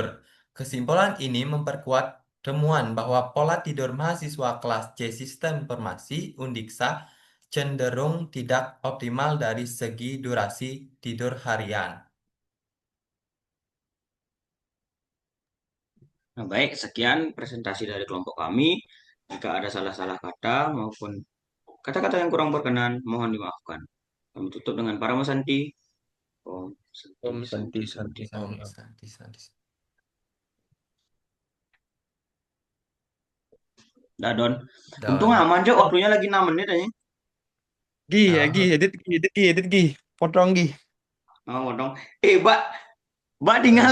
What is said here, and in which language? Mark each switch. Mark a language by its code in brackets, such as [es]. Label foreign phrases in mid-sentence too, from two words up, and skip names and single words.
[id] Kesimpulan ini memperkuat temuan bahwa pola tidur mahasiswa kelas C Sistem Informasi Undiksa cenderung tidak optimal dari segi durasi tidur harian. Nah, baik, sekian presentasi dari kelompok kami. Jika ada salah-salah kata maupun kata-kata yang kurang berkenan, mohon dimaafkan. Kami tutup dengan para Santi. [sa] Om Santi, Om Santi, Santi Santi. Santi Om. [id] Dah, Don. Untung Dan aman, Cok. Waktunya lagi 6 menit aja. nah, Edit, Gi, potong Gi. Oh, dong. Mbak, Mbak tinggal